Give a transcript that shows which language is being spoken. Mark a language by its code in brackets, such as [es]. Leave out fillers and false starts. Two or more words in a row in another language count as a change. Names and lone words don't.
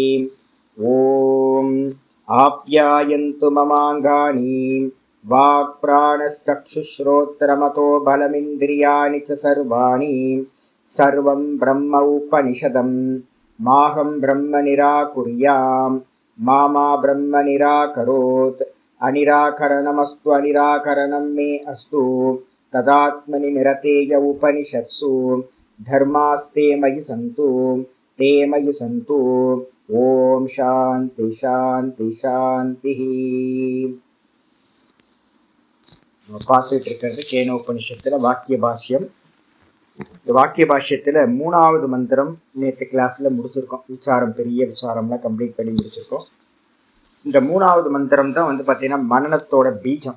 [sa] ॐ आप्यायन्तु ममाङ्गानि वाक्प्राणश्चक्षुश्रोत्रमतो बलमिन्द्रियाणि च सर्वाणि सर्वं ब्रह्म उपनिषदं माहं ब्रह्म निराकुर्याम् मा ब्रह्म निराकरोत्। अनिराकरणमस्तु अनिराकरणं मे अस्तु तदात्मनि निरतेय उपनिषत्सु धर्मास्ते मयि सन्तु ते मयि सन्तु। ॐ शान्ति शान्ति शान्तिः। [ta] பார்த்துட்டு இருக்கிறது கேன உபனிஷத்துல வாக்கிய பாஷ்யம். இந்த வாக்கிய பாஷ்யத்துல 3வது மந்திரம் நேற்று கிளாஸ்ல முடிச்சிருக்கோம். விசாரம் பெரிய விசாரம்லாம் கம்ப்ளீட் பண்ணி முடிச்சிருக்கோம். இந்த 3வது மந்திரம் தான் பார்த்தீங்கன்னா மனனத்தோட பீஜம்.